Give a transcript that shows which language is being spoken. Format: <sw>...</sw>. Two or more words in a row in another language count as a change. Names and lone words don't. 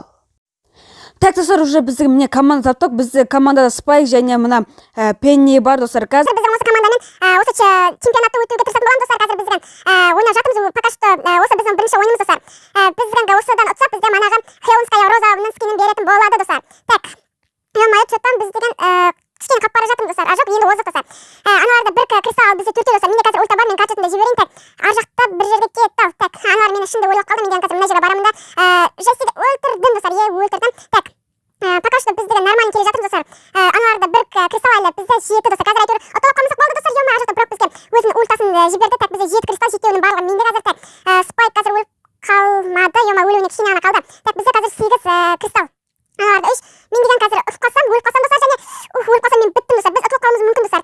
<kk>Так, достар, уже біздің міне команда таптық. Біздің командада Спайк және мына Пенни бар достар. Қазір біздің осы командамен осы чемпионатты өтуге тырысатын боламыз достар. Қазір біз ойнап жатырмыз.</kk> <ru>Пока что</ru> <kk>осы біздің бірінші ойынымыз достар. Біз осыдан ұтсақ, бізде манағы Хеллоуинская розаның скинін беретін болады достар.</kk> <ru>Так, что-то</ru> <kk>біз деген кішкене қап бара жатырмыз достар. Жоқ, енді озық достар. Аналарда бір кристалл бізде төртеу достар. Менде қазір ульта бар, мен гаджетімді жіберейін. Так, ар жақта бір жерге кетті. Так, аналар мені ішінде ойлап қалды. Мен қазір мына жерге барамын да Джессиді өлтірдім достар. Өлтірдім.</kk> <ru>Так, пока что</ru> <kk>біз деген нормально келе жатырмыз достар. Аналарда бір кристалл әлі бізде 7 достар. Қазір әйтеуір ұтылып қалмасақ болды достар. Ар жақта бірақ бізге өзінің ультасын жіберді. Так, бізде 7 кристалл, 7-еуінің барлығы менде қазір. Так, Спайк қазір өліп қалмады. Өлуіне кішкене ғана қалды. Так, бізде қазір 8 кристалл. Аналарда 3. Мен деген қазір өліп қалсам достар, және өліп қалсам мен біттім достар. Біз ұтылып қалуымыз мүмкін достар.</kk>